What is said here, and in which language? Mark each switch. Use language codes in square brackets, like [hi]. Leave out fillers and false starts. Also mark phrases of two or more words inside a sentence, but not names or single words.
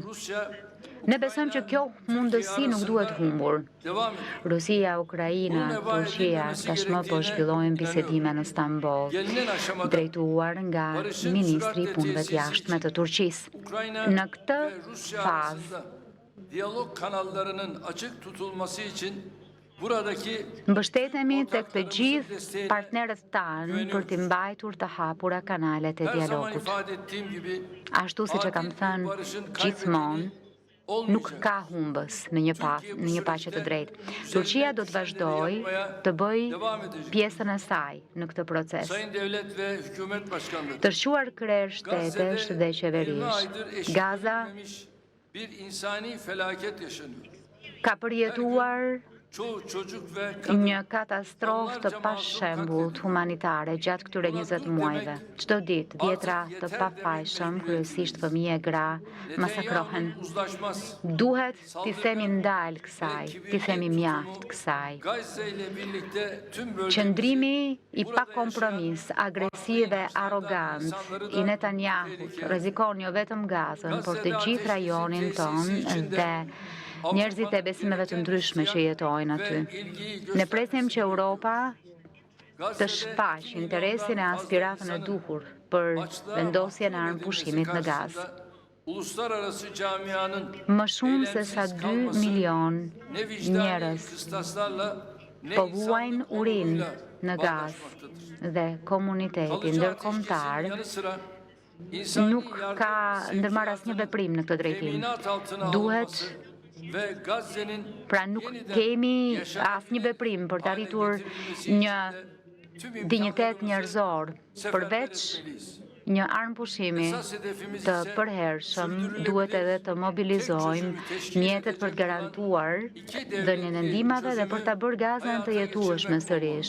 [sq] Ne besojmë që kjo mundësi nuk duhet humbur. Rusia, Ukraina, Turqia tashmë po zhvillojnë bisedime në Stamboll, drejtuar nga ministri i punëve të jashtme të Turqisë. Në këtë fazë, [tr] diyalog kanallarının açık tutulması için [sq] mbështetemi tek të gjithë partnerët tanë për t'i mbajtur të hapura kanalet e dialogut. Ashtu siç e kam thënë gjithmonë, nuk ka humbës në një paqe të drejtë. Turqia do të vazhdojë të bëjë pjesën e saj në këtë proces. [tr] Sayın devlet ve hükümet başkanları, [sq] Të shquar krerë shtetesh dhe qeverish, Gaza [tr] bir insani felaket yaşanıyor. [sq] ka përjetuar [tr] Çoğu çocuk ve kadın [sq] një katastrofë të pashembullt humanitare gjatë këtyre 20 muajve. Çdo ditë vjetra të pafajshëm, kryesisht fëmijë e gra, masakrohen. [tr] uzlaşmaz. [sq] Duhet t'i themi ndalë kësaj, t'i themi mjaft kësaj. [tr] Gazze ile birlikte tüm bölgemizi [sq] Qëndrimi i pa kompromis, agresiv dhe arrogant i Netanyahut rrezikon jo vetëm Gazën, por të gjithë rajonin tonë dhe njerëzit e besimeve të ndryshme që jetojnë aty. Ne presim që Europa të shfaq interesin e aspiratën e duhur për vendosjen e armëpushimit në Gazë. [tr] uluslararası camianın [sq] Më shumë se sa 2 milion [tr] ne vicdani [sq] njerëz [tr] kıstaslarla ne [sq] po [tr] insanlık [sq] vuajnë urinë [tr] onuruyla [sq] në Gazë [tr] bağdaşmaktadır. [sq] dhe komuniteti [tr] Kalıcı [sq] ndërkombëtar [tr] ateşkesin yanı sıra insani [sq] nuk ka ndërmarr asnjë veprim në këtë drejtim. [tr] teminat altına [sq] Duhet, [tr] alınması ve Gazze'nin [sq] pra nuk kemi asnjë veprim për të arritur një dinjitet njerëzor, përveç një armëpushimi të përhershëm, duhet edhe të mobilizojmë mjetet për të garantuar dhënien e ndihmave dhe për ta bërë Gazën të jetueshme sërish.